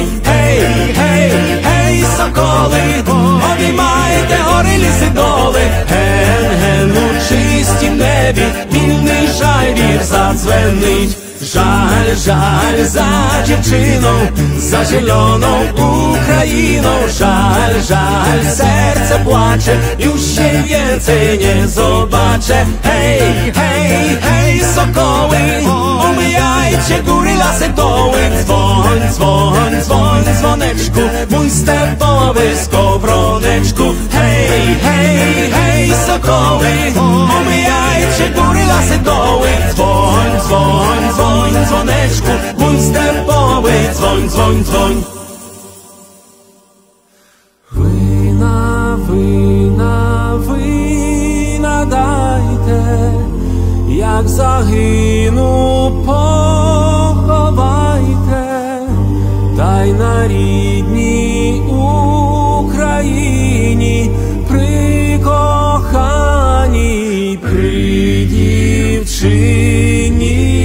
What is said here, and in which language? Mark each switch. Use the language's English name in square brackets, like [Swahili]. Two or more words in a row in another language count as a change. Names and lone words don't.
[Ukrainian] Гей, гей, гей, соколи, обіймайте гори, ліси, доли. Ген, ген, у чистім небі вільний жайвір задзвенить. Жаль, жаль за дівчину, за зелену Україну. Жаль, жаль, серце плаче, [Polish] już się więcej nie zobaczę. Hej, hej, hej, sokoły, omijajcie góry, lasy, doły. Dzwoń, dzwoń, dzwoń, dzwoneczku, mój stepowy skowroneczku. Hej, hej, hej, sokoły, omijajcie góry, lasy, doły. Dzwoń, dzwoń, dzwoń, dzwoneczku, mój stepowy, dzwoń, dzwoń, dzwoń. [Ukrainian] Вина, вина, вина дайте, як загину, поховайте, та й на рідній Україні, при коханій, при дівчині.